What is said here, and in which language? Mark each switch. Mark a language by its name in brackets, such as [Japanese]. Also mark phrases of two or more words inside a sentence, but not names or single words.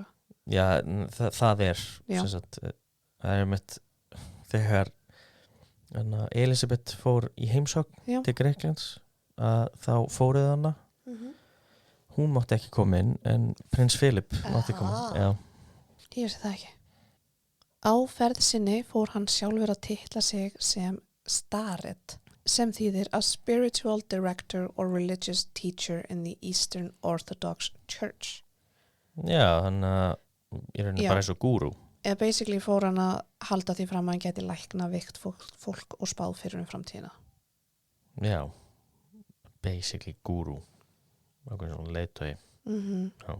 [Icelandic] Já, það er sagt, það er mitt þegar Elisabeth fór í heimsókn til Grikklands, þá fóruð hana hún mátti ekki koma inn en prins Philip mátti koma já. Ég vissi það ekki. Á ferð sinni fór hann sjálfur að titla sig sem Starret, sem þýðir [English] a spiritual director or religious teacher in the Eastern Orthodox Church. [Icelandic] Já, þannig að ég raunin bara eins og gúrú. Eða basically fór hann að halda því fram að hann geti lækna veikt fólk og spáð fyrir framtíðina. Já, basically gúrú. Okkur svona leiðtogi. Já.